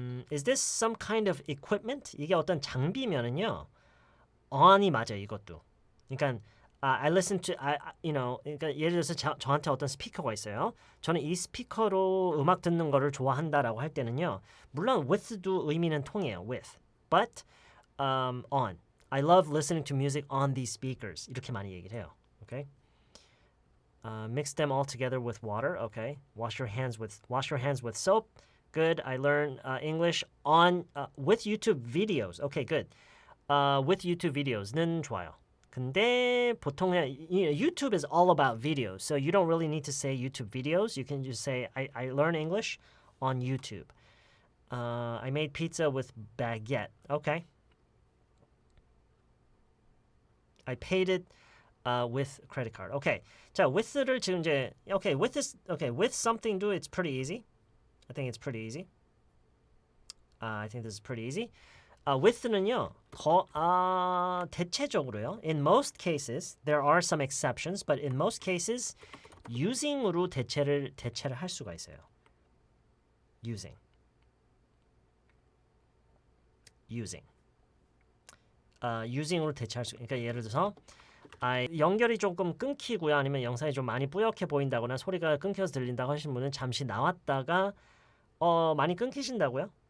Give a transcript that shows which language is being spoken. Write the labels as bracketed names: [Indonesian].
[English] Is this some kind of equipment? [Korean] 이게 어떤 장비면은요. on이 맞아요, 이것도. 그러니까 [English] I listen to [Korean] 그러니까 예를 들어서 저한테 어떤 스피커가 있어요. 저는 이 스피커로 음악 듣는 거를 좋아한다라고 할 때는요. 물론 with도 의미는 통해요. [English] with. But on. I love listening to music on these speakers. [Korean] 이렇게 많이 얘기를 해요. [English] Okay? Mix them all together with water. Okay. Wash your hands with soap. Good. I learned English on with YouTube videos. Okay, good. With YouTube videos는 [Korean] 좋아요. 근데 보통 [English] YouTube is all about videos, so you don't really need to say YouTube videos. You can just say I learn English on YouTube. I made pizza with baguette. Okay. I paid it with credit card. Okay. 자, with를 [Korean] 지금 이제 [English] with something do it's pretty easy. I think it's pretty easy. I think this is pretty easy. [Korean] with는요, 대체적으로요. [English] In most cases, there are some exceptions, but in most cases, using으로 [Korean] 대체를 할 수가 있어요. [English] using. [Korean] using으로 대체할 수. 그러니까 예를 들어서 연결이 조금 끊기고요, 아니면 영상이 좀 많이 뿌옇게 보인다거나 소리가 끊겨서 들린다고 하시는 분은 잠시 나왔다가 많이 끊기신다고요?